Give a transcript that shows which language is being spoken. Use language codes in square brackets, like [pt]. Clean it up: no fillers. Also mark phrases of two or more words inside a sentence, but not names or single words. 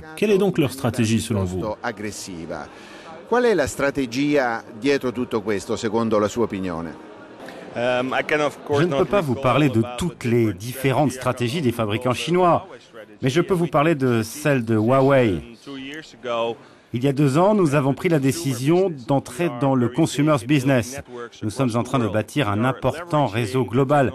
[fr] Quelle est donc leur stratégie selon vous? [it] Qual è la strategia dietro tutto questo, secondo la sua opinione? [fr] Je ne peux pas vous parler de toutes les différentes stratégies des fabricants chinois, mais je peux vous parler de celle de Huawei. Il y a 2 ans, nous avons pris la décision d'entrer dans le [en] consumer business. [fr] Nous sommes en train de bâtir un important réseau global.